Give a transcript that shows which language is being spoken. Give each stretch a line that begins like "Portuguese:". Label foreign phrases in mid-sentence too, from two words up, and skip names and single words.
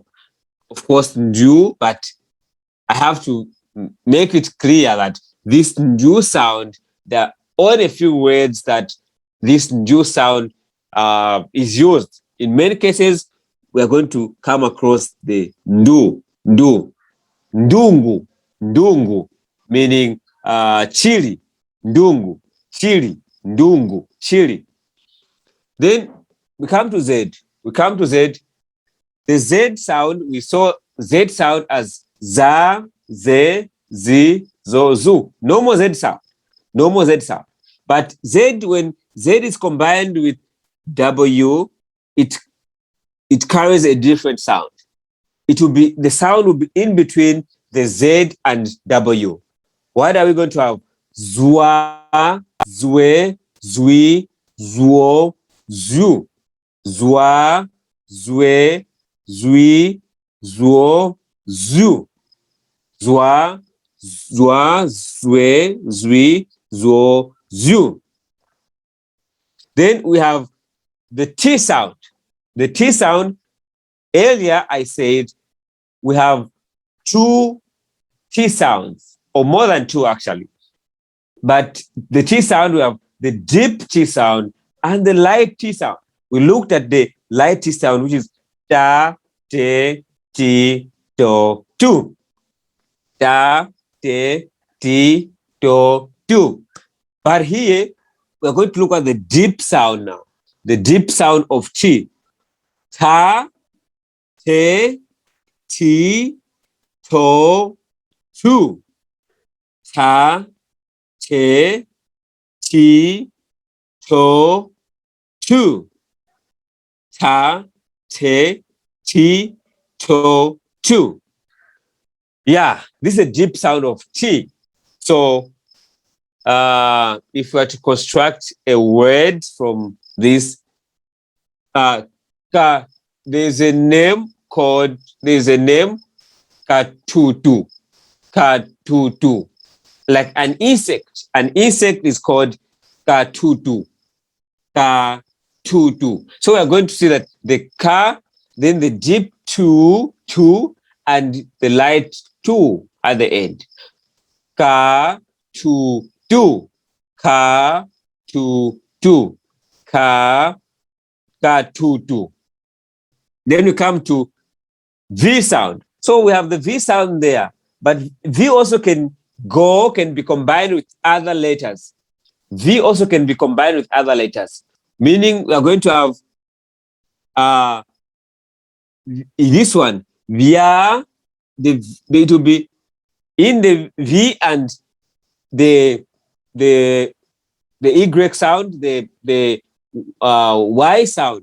English: Of course, ndu, but I have to make it clear that this ndu sound, there are only a few words that this ndu sound is used. In many cases, we are going to come across the ndu, ndungu, meaning chili, ndungu, chili, ndungu, chili. Then we come to Z. The Z sound, we saw Z sound as za, ze, zi, zo, zu. No more Z sound. But Z, when Z is combined with W, it carries a different sound. The sound will be in between the Z and W. What are we going to have? Zwa, zwe, zwi, zuo, zu. Zwa, zwe, zwi, zuo, zu. Zwa, zwe, zwi, zuo, zu. Then we have the T sound. The T sound, earlier I said we have two T sounds, or more than two actually. But the T sound, we have the deep T sound and the light T sound. We looked at the light T sound, which is ta, te, ti, to, tu. Ta, te, ti, to, tu. But here, we're going to look at the deep sound now. the deep sound of T. Ta, te, ti, to, tu. Ta, te, ti, to, tu. Ta, te, ti, to, tu. Yeah, this is a deep sound of T. So if we are to construct a word from this, there's a name katutu. Katutu. Like an insect. An insect is called katutu. Katutu. So we are going to see that the ka, then the deep tu, and the light tu at the end. Ka, tu, tu. Ka, tu, tu. Ka, tu, tu. Then we come to V sound. So we have the V sound there, but V also can be combined with other letters. V also can be combined with other letters, meaning we are going to have this one, via, it will be in the V and the Y sound, the Y sound.